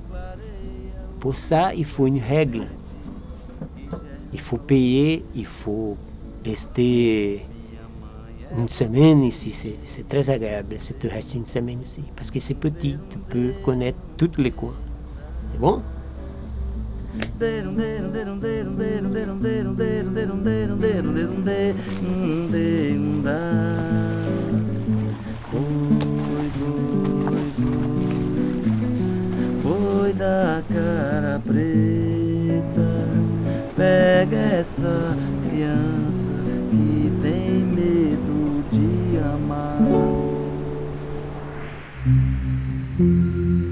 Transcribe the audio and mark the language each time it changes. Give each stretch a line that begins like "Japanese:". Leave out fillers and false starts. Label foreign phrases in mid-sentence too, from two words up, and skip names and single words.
French: Pour ça, il faut une règle. Il faut payer, il faut rester une semaine ici. C'est très agréable si tu restes une semaine ici. Parce que c'est petit, tu peux connaître tous les coins. C'est bon?
Portuguese: Boi da cara preta, pega essa criança que tem medo de amar.